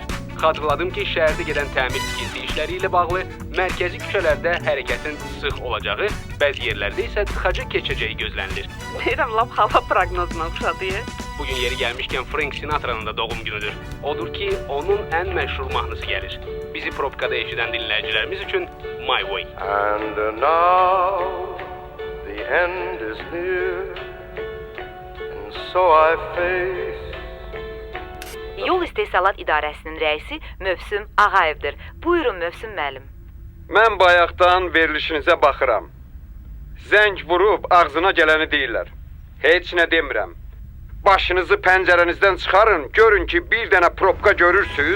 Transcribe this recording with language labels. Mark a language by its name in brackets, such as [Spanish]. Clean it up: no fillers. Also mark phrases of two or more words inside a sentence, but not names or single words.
[Azerbaijani] Xatırladım ki, şəhərdə gedən təmir tikinti işləri ilə bağlı mərkəzi küçələrdə hərəkətin sıx olacağı, bəzi yerlərdə isə tıxaca keçəcəyi gözlənilir. Deyirəm, lap hava proqnozuna oxşadı. Bugün yeri gəlmişkən Frank Sinatra'nın da doğum günüdür. Odur ki, onun ən məşhur mahnısı gəlir. Bizi probkada eşidən dinləyicilərimiz üçün My Way. [English] And now the end is near, and so I face. [Azerbaijani] Yol İstehsalat İdarəsinin rəisi Mövsüm Ağayevdir. Buyurun Mövsüm müəllim. Mən bayaqdan verilişinizə baxıram. Zəng vurub ağzına gələni deyirlər. Heç nə demirəm. Başınızı pəncərənizdən çıxarın, görün ki, bir dənə probka görürsünüz.